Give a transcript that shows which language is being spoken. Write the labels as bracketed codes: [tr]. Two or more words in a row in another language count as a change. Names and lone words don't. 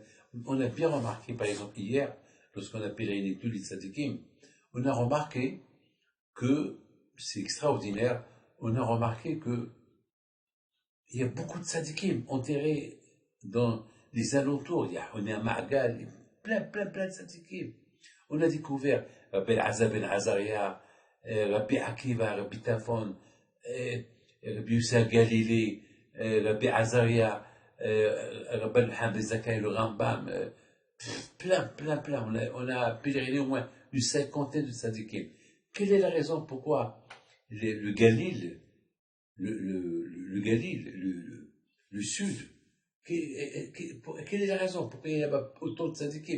[fr] On a bien remarqué, par exemple, hier, lorsqu'on a pèleriné tous les tzadikim, on a remarqué que, c'est extraordinaire, on a remarqué que il y a beaucoup de tzadikim enterrés dans les alentours. On est à Ma'gal, plein de tzadikim. On a découvert Rabbi Azar ben Azaria, Rabbi Akiva, Rabbi Tafon, Rabbi Youssef Galilée, Rabbi Azaria, Rabbi Mohamed Zakai, le Rambam, plein. On a pèleriné au moins une cinquantaine de tzadikim. Quelle est la raison pourquoi le Galil, le Galil, le sud, quelle est la raison pourquoi il y a autant de tzadikim?